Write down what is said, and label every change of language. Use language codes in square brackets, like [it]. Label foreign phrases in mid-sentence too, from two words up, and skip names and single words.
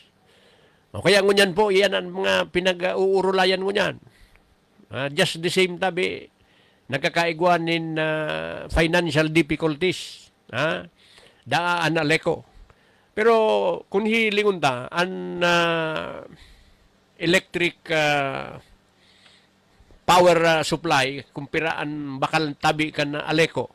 [bik] O kaya ngunyan po, yan ang mga pinag-uurulayan ngunyan. [en] Just the same [bik] tabi, nagkakaigwanin [en] financial difficulties. [bik] Daan Aleco. Pero kung hilingon ta, ang [en] electric power supply, [bik] kumpiraan bakal tabi kan Aleco.